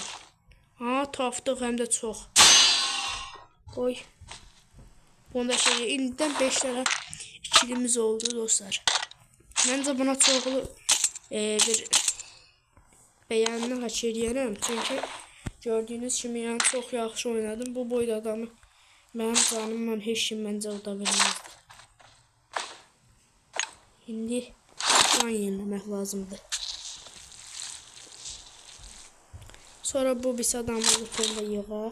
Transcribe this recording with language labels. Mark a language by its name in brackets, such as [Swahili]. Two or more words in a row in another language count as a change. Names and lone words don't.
[Azerbaijani] Aha, tapdıq hem de çok. Koy. Onda şey indidən 5 tane ikilimiz oldu dostlar. Məncə buna çoxlu bir beğenini hak edirəm. Çünkü gördüğünüz kimi yani çok yaxşı oynadım. Bu boyda adamı mənim canımla heç kim məncə uda bilməzdi. İndi can yeniləmək lazımdır. Sonra bu bir adamı lütfen yığaq.